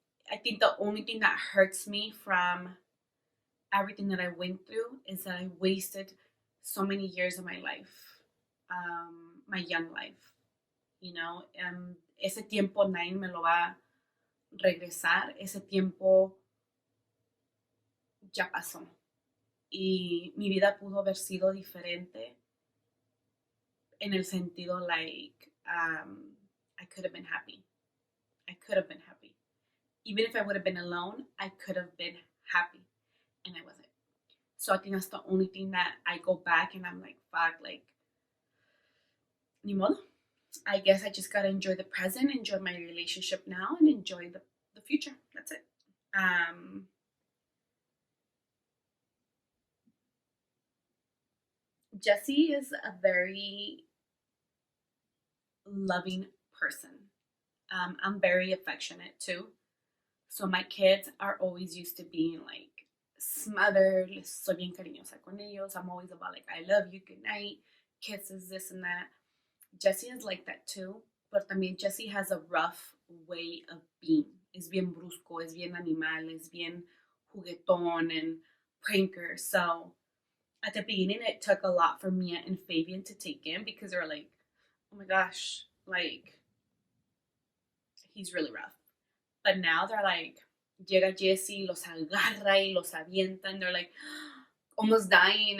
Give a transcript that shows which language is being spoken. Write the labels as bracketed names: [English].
[English] I think the only thing that hurts me from everything that I went through is that I wasted so many years of my life, my young life. You know, [Spanish] ese tiempo nadie me lo va a regresar. Ese tiempo ya pasó. Y mi vida pudo haber sido diferente en el sentido [English] like I could have been happy. I could have been happy. Even if I would have been alone, I could have been happy. And I wasn't. So I think that's the only thing that I go back and I'm like, fuck, like, [Spanish] ni modo. [English] I guess I just gotta enjoy the present, enjoy my relationship now, and enjoy the future. That's it. Jesse is a very loving person. I'm very affectionate too. So my kids are always used to being like smothered. [Spanish] Soy bien cariñosa con ellos. [English] I'm always about like, I love you, good night, kisses, this and that. Jesse is like that too. But [Spanish] también Jesse [English] has a rough way of being. [Spanish] Es bien brusco, es bien animal, es bien juguetón [English] and pranker. So at the beginning, it took a lot for Mia and Fabian to take in because they're like, oh my gosh, like, he's really rough. But now they're like, [Spanish] llega Jesse, los agarra y los avienta, [English] and they're like almost dying.